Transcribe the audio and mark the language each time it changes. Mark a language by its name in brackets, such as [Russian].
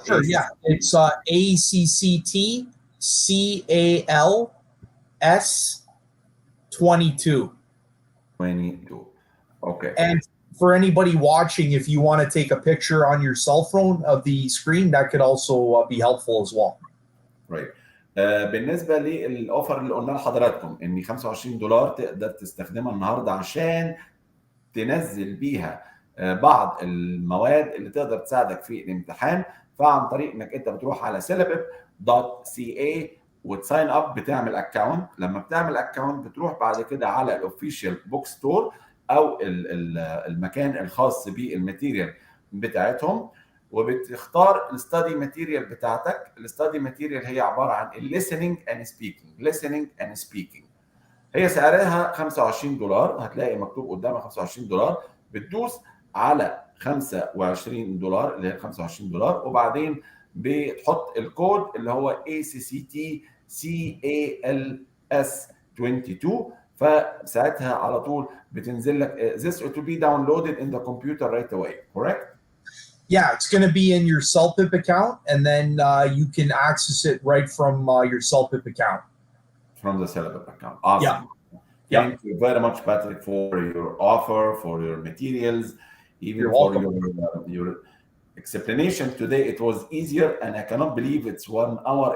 [English] Sure, yeah. It's ACCTCALS22. 22. Okay. And for anybody watching, if you want to take a picture on your cell phone of the screen, that could also be helpful as well. Right. [Arabic] بالنسبه للاوفر اللي قلنا لحضراتكم ان $25 تقدر تستخدمها النهارده عشان تنزل بيها بعض المواد اللي تقدر تساعدك في الامتحان، فعن طريق انك انت بتروح على celpip.ca وتساين اب، بتعمل اكونت. لما بتعمل اكونت بتروح بعد كده على الاوفيشال بوك ستور او المكان الخاص بالماتيريال بتاعتهم، وبتختار الستادي ماتيريال بتاعتك. الستادي ماتيريال هي عباره عن [English] listening and speaking. [Arabic] هي سعرها $25، هتلاقي مكتوب قدامك $25. بتدوس على $25 اللي هي $25، وبعدين بتحط الكود اللي هو ACCTCALS22، فساعتها على طول بتنزل لك [English] this to be downloaded in the computer right away, correct? Yeah, it's going to be in your CELPIP account, and then you can access it right from your CELPIP account. From the CELPIP account. Awesome. Yeah. Thank you very much, Patrick, for your offer, for your materials, even You're for welcome. your explanation today. It was easier, and I cannot believe it's 1 hour.